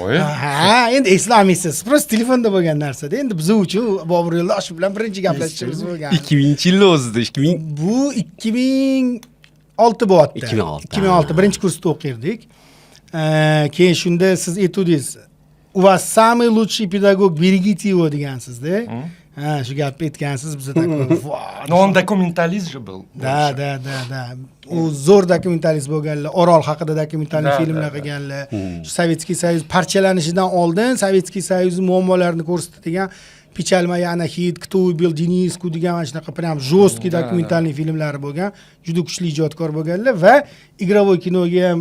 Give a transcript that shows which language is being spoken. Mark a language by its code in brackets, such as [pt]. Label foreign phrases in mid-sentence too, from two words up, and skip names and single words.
[uz] Ha, endi eslamaysiz. Prosta telefonda bo'lgan narsa-da. Endi biz uchun Bobur Yo'ldoshev bilan birinchi gaplashishimiz bo'lgan. 2000-yil o'zida, 2000. Bu 2006 bo'lyapti. 2006 birinchi kursda o'qirdik. Keyin shunda siz aytdingiz, [ru] "У вас самый лучший педагог, берегите его" degansiz-da. [uz] Ha, shu gapni aytgansiz, biz такой, [ru] Но он документалист же был. Da. [uz] U zo'r dokumentalist bo'lganlar, Orol haqida dokumentalniy filmlar qilganlar. Shu Sovetskiy Soyuz parchalanishidan oldin Sovetskiy Soyuz muammolarini ko'rsatadigan Pichalmaya Anahid, Кто убил Дениску degan mana shunaqa [ru] prям жесткий [uz] dokumentalniy filmlari bo'lgan, juda kuchli ijodkor bo'lganlar va игровой kinoga ham